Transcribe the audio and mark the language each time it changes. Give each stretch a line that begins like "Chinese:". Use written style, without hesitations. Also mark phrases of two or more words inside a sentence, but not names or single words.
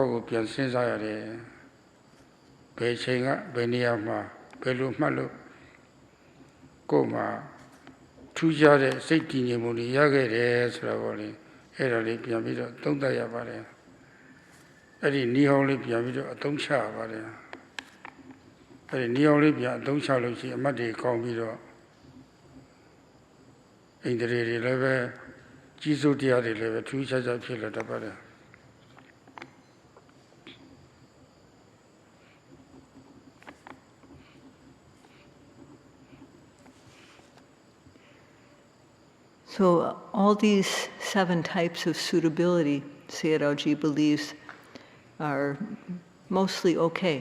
Burmese: ယ့်ကိုပြန်စဉ်းစားရတယ်ဘယ်ချိန်ကဘယ်နေရာမှာဘယ်လိုမှတ်လို့ကိုယ်မှာထူးခြားတဲ့စိတ်တည်ငြိမ်မှုတွေရခဲ့တယ်ဆိုတာပေါ့လေအဲ့ဒါလေးပြန်ပြီးတော့သုံးသပ်ရပါတယ်အဲ့ဒီနီးဟောင်းလေးပြန်ပြီးတော့အသုံးချရပါတယ်အဲ့ဒီနီးဟောင်းလေးပြန်အသုံးချလို့ရှိရင်အမှတ်တွေကောင်းပြီးတော့ဣန္ဒြေတွေလည်းပဲကြီးစိုးတရားတွေလည်းပဲထူးခြားခြားဖြစ်လာတတ်ပါတယ်
English: So all these 7 types of suitability, Sayadawgyi believes, are mostly okay.